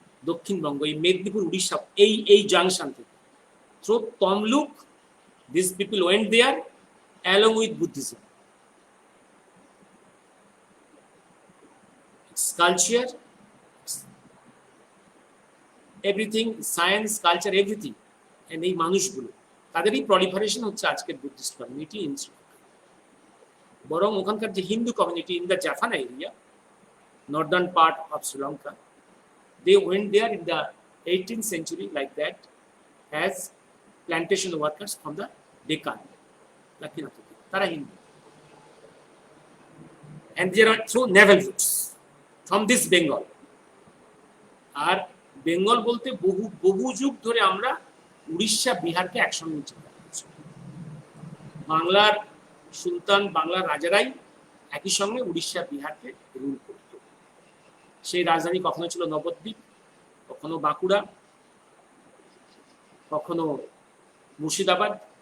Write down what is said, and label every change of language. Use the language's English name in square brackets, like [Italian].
[Bangla] দক্ষিণবঙ্গ, এই মেদিনীপুর, উড়িষ্যা, এই জাংশন থেকে। [English] Through Tamluk, this people went there along with Buddhism. Culture, everything, science, culture, everything, and [Bangla] এই মানুষগুলো, তাদেরই প্রলিফারেশন হচ্ছে আজকের বুদ্ধিস্ট কমিউনিটি ইন শ্রীলঙ্কা। বরং ওখানকার যে Hindu community [English] in the Jaffna area, northern part of Sri Lanka, they went there in the 18th century like that as plantation workers from the Deccan, Dakshinatiki, [Bangla] তারা Hindu. [English] And there are through naval routes from this Bengal. [Bangla] আর বেঙ্গল বলতে বহু যুগ ধরে আমরা উড়িষ্যা, বিহারকে একসঙ্গে চিন্তা করছি। বাংলার সুলতান, বাংলার রাজারাই একই সঙ্গে উড়িষ্যা, বিহারকে রুল করত। সেই রাজধানী কখনো ছিল নবদ্বীপ, কখনো বাঁকুড়া, কখনো মুর্শিদাবাদ।